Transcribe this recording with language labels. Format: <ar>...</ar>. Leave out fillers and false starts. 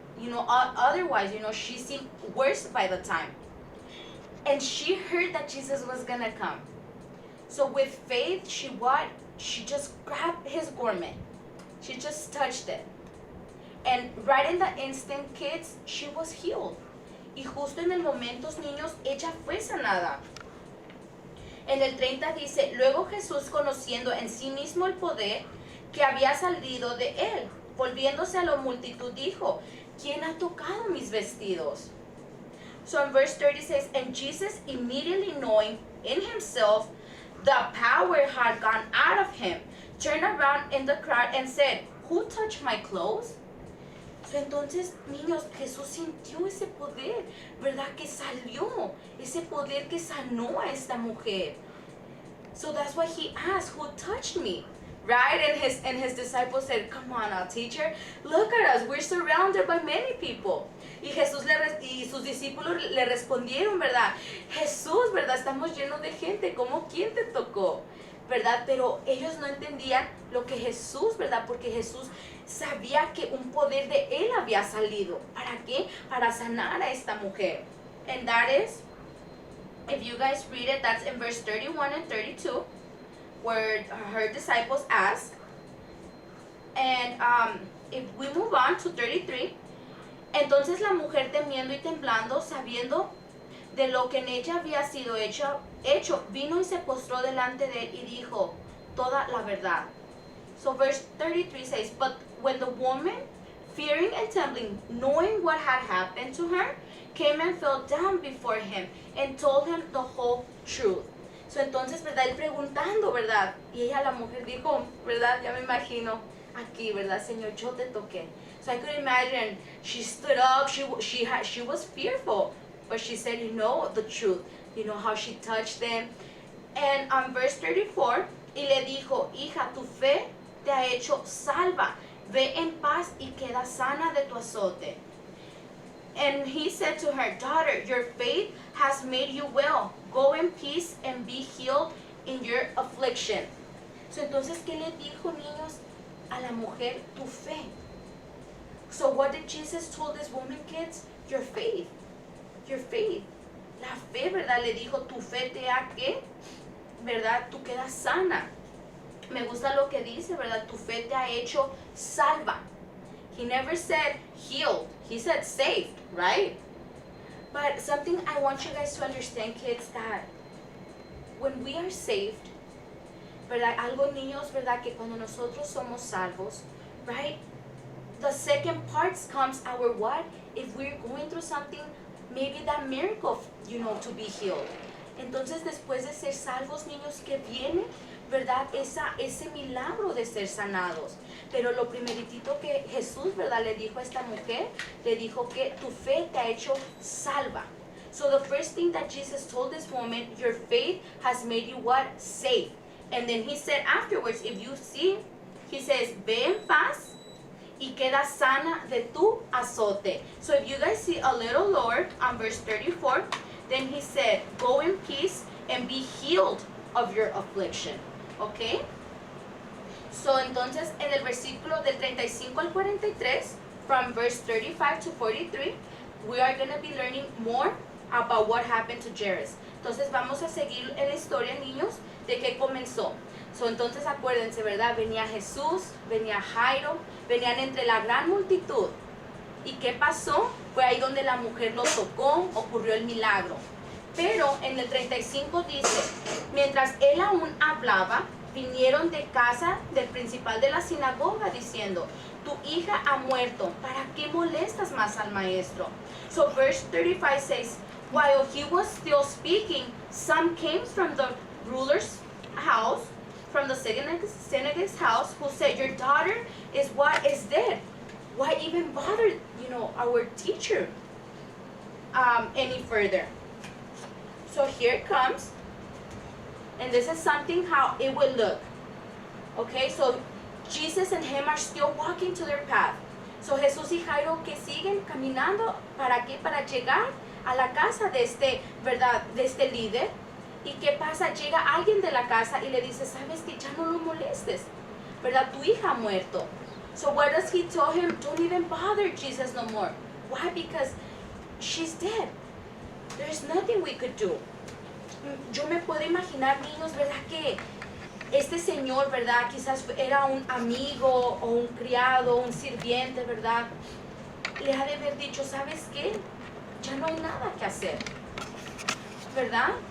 <en>Otherwise, she seemed worse by the time. And she heard that Jesus was gonna come. So with faith, she just grabbed his garment. She just touched it. And right in the instant, kids, she was healed.</en> <es>Y justo en el momento, niños, ella fue sanada. En el 30 dice, luego Jesús, conociendo en sí mismo el poder que había salido de él, volviéndose a la multitud, dijo, ¿quién ha tocado mis vestidos?</es> <en>So in verse 30 says, and Jesus, immediately knowing in himself the power had gone out of him, turned around in the crowd and said, who touched my clothes?</en> <es>So, entonces, niños, Jesús sintió ese poder, ¿verdad? Que salió, ese poder que sanó a esta mujer.</es> <en>So that's why he asked, who touched me? Right? And his disciples said, come on now, teacher, look at us, we're surrounded by many people.</en> <es>Y Jesús y sus discípulos le respondieron, ¿verdad? Jesús, ¿verdad? Estamos llenos de gente, ¿cómo quién te tocó? ¿Verdad? Pero ellos no entendían lo que Jesús, ¿verdad? Porque Jesús sabía que un poder de él había salido. ¿Para qué? Para sanar a esta mujer.</es> <en>And that is, if you guys read it, that's in verse 31 and 32, where her disciples ask. And if we move on to 33,</en> <es>entonces la mujer, temiendo y temblando, sabiendo de lo que en ella había sido hecho, vino y se postró delante de él y dijo toda la verdad.</es> <en>So verse 33 says, but when the woman, fearing and trembling, knowing what had happened to her, came and fell down before him and told him the whole truth.</en> <es>So entonces, ¿verdad? Él preguntando, ¿verdad? Y ella, la mujer, dijo, ¿verdad? Ya me imagino aquí, ¿verdad? Señor, yo te toqué.</es> <en>So I could imagine, she stood up, she was fearful, but she said, you know, the truth. You know how she touched them. And on verse 34,</en> <es>y le dijo, hija, tu fe te ha hecho salva. Ve en paz y queda sana de tu azote.</es> <en>And he said to her, daughter, your faith has made you well. Go in peace and be healed in your affliction.</en> <es>So entonces, ¿qué le dijo, niños, a la mujer? Tu fe.</es> <en>So what did Jesus told this woman, kids? Your faith. Your faith.</en> <es>La fe, ¿verdad? Le dijo, tu fe te ha, ¿qué? ¿Verdad? Tú quedas sana. Me gusta lo que dice, ¿verdad? Tu fe te ha hecho salva.</es> <en>He never said healed. He said saved, right? But something I want you guys to understand, kids, that when we are saved, ¿verdad?</en> <es>Algo, niños, ¿verdad? Que cuando nosotros somos salvos, right?</es> <en>The second part comes our what? If we're going through something, maybe that miracle, you know, to be healed.</en> <es>Entonces, después de ser salvos, niños, que viene, ¿verdad? Ese milagro de ser sanados. Pero lo primeritito que Jesús, ¿verdad? Le dijo a esta mujer, le dijo que tu fe te ha hecho salva.</es> <en>So the first thing that Jesus told this woman, your faith has made you what? Safe. And then he said afterwards, if you see, he says,</en> <es>ve en paz y queda sana de tu azote.</es> <en>So if you guys see a little lower on verse 34, then he said, go in peace and be healed of your affliction. Okay? So</en> <es>entonces en el versículo del 35 al 43,</es> <en>from verse 35 to 43, we are going to be learning more about what happened to Jairus.</en> <es>Entonces vamos a seguir en la historia, niños, de qué comenzó. So, entonces acuérdense, ¿verdad? Venía Jesús, venía Jairo, venían entre la gran multitud. ¿Y qué pasó? Fue ahí donde la mujer lo tocó, ocurrió el milagro. Pero en el 35 dice, mientras él aún hablaba, vinieron de casa del principal de la sinagoga diciendo, tu hija ha muerto, ¿para qué molestas más al maestro?</es> <en>So verse 35 says, while he was still speaking, some came from the ruler's house, from the synagogue's house, who said, your daughter is dead. Why even bother, our teacher any further? So here it comes. And this is something how it will look. Okay, so Jesus and him are still walking to their path.</en> <es>So Jesús y Jairo que siguen caminando, ¿para qué? Para llegar a la casa de este, ¿verdad? De este líder. ¿Y qué pasa? Llega alguien de la casa y le dice, sabes que ya no lo molestes, ¿verdad? Tu hija ha muerto.</es> <en>So what does he tell him? Don't even bother Jesus no more. Why? Because she's dead. There's nothing we could do.</en> <es>Yo me puedo imaginar, niños, ¿verdad? Que este señor, ¿verdad? Quizás era un amigo o un criado, un sirviente, ¿verdad? Le ha de haber dicho, ¿sabes qué? ya no hay nada que hacer, ¿verdad?</es>